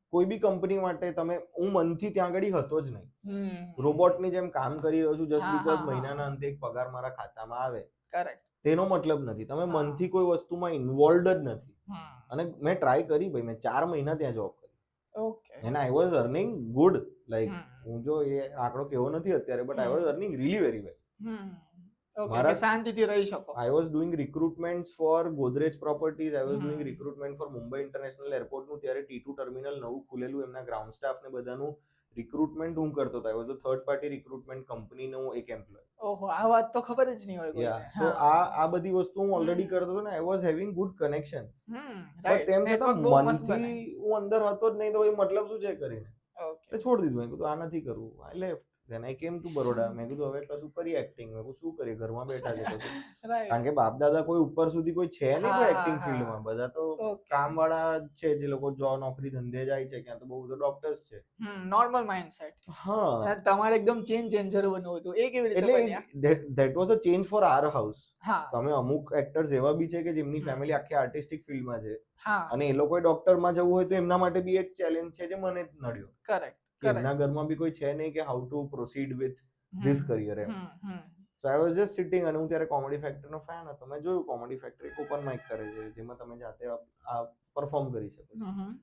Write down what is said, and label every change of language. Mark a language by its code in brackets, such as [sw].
[gu] કોઈ બી કંપની માટે તમે હું મનથી ત્યાં આગળ હતો જ નહીં. રોબોટની જેમ કામ કરી રહ્યો છું જસ્ટ બીકોઝ મહિનાના અંતે એક પગાર મારા ખાતામાં આવે. [en] Correct. [gu] તેનો મતલબ નથી. તમે મનથી કોઈ વસ્તુમાં ઇન્વોલ્વડ જ નથી. અને મેં ટ્રાય કરી ભાઈ, મેં 4 મહિના ત્યાં જોબ કરી. [en] Okay and I was earning good. Like [gu] હું જો એ આંકડો કેવો નથી અત્યારે [en] But I was earning really very well. [gu] Okay શાંતિથી રહી શકો. [en] I was doing recruitments for Godrej Properties. I was doing recruitment for Mumbai International Airport [gu] નું ત્યારે T2 ટર્મિનલ નવું ખુલેલું, એમના ગ્રાઉન્ડ સ્ટાફ ને બધાનું રિક્રુટમેન્ટ હું કરતો હતો. [en] I was a third party recruitment company [gu] નો એક એમ્પ્લોય. ઓહો આ વાત તો ખબર જ નહીં હોય કોઈને. સો આ બધી વસ્તુ હું ઓલરેડી કરતો હતો ને [en] I was having good connections. Right. [gu] તેમ છતાં મનથી હું અંદર હતો જ નહીં તો મતલબ શું છે કરીને [en] okay [gu] છોડી દીધું. મેં કીધું આ નથી કરવું. [en] I left. Then I came to Baroda. [gu] મેં કીધું હવે કશું કરીએ એક્ટિંગ. મેં કીધું શું કરીએ, ઘરમાં બેઠા છે કશું. કારણ કે બાપ દાદા કોઈ ઉપર સુધી કોઈ છે નહીં કોઈ એક્ટિંગ ફિલ્ડમાં. બધા તો કામ વાળા છે જે લોકો જો નોકરી ધંધે જાય છે, ક્યાં તો બહુ બધા ડોક્ટર્સ છે. [en] Normal mindset. [gu] હા તમારે એકદમ ચેન્જર બનવું હતું. એ કેવી રીતે બન્યા? [en] એટલે that was a change for our house. [gu] હા તમે અમુક એક્ટર્સ એવા બી છે કે જેમની ફેમિલી આખી આર્ટિસ્ટિક ફિલ્ડમાં છે હા અને એ લોકોએ ડોક્ટરમાં જવું હોય તો એમના માટે બી એક ચેલેન્જ છે જે મને નડ્યો. [en] Correct. [gu] એમના ઘરમાં બી કોઈ છે નહીં કે [en] How to proceed with this career એમ. So I was just sitting. [gu] અને હું ત્યારે કોમેડી ફેક્ટરનો ફેન હતો. મેં જોયું કોમેડી ફેક્ટર એક ઓપન માઇક કરે છે જેમાં તમે જાતે આ પરફોર્મ કરી શકો છો.